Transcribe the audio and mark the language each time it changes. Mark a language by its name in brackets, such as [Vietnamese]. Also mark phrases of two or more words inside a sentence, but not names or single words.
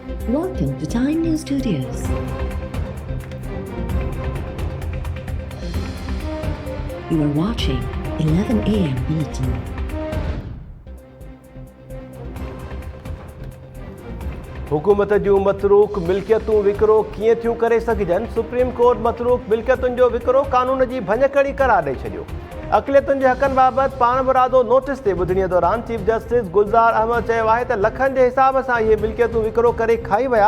[English] Welcome to Time News Studios. You are watching 11 a.m. Bulletin. [Sindhi] हुकूमत जूं मतरूक मिल्कियतूं विकिरो कीअं थियूं करे सघजनि। सुप्रीम कोर्ट मतरूक मिल्कियतुनि जो विकिरो कानून जी भञकड़ी करार ॾेई छॾियो। अक़लियतुनि जे हक़नि बाबति पाण मुरादो नोटिस ते ॿुधणीअ दौरान चीफ जस्टिस गुलज़ार अहमद चयो आहे त लखनि जे हिसाब सां इहे मिल्कियतूं विकिरो करे खाई विया।